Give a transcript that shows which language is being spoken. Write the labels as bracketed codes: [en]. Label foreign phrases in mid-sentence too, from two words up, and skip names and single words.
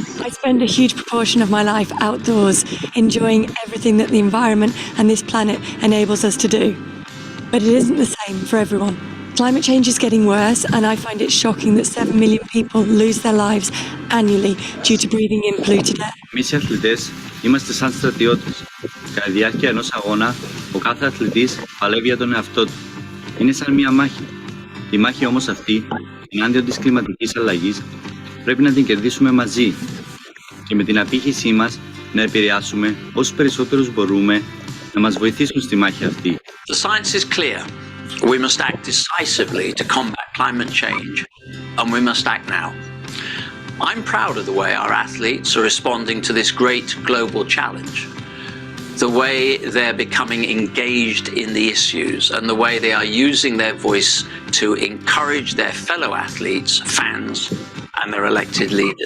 [en] I spend a huge proportion of my life outdoors, enjoying everything that the environment and this planet enables us to do. But it isn't the same for everyone. Climate change is getting worse, and I find it shocking that 7 million people lose their lives annually due to breathing in polluted air. [el] Εμείς οι αθλητές είμαστε σαν στρατιώτες. Κατά τη διάρκεια ενός αγώνα, ο κάθε αθλητής παλεύει για τον εαυτό του. Είναι σαν μια μάχη. Η μάχη όμως αυτή, ενάντια της κλιματικής αλλαγής, πρέπει να την κερδίσουμε μαζί και με την απήχησή μας να επηρεάσουμε όσους περισσότερους μπορούμε να μας βοηθήσουν στη μάχη αυτή. [en] The science is clear. We must act decisively to combat climate change, and we must act now. I'm proud of the way our athletes are responding to this great global challenge, the way they're becoming engaged in the issues, and the way they are using their voice to encourage their fellow athletes, fans, and their elected leaders.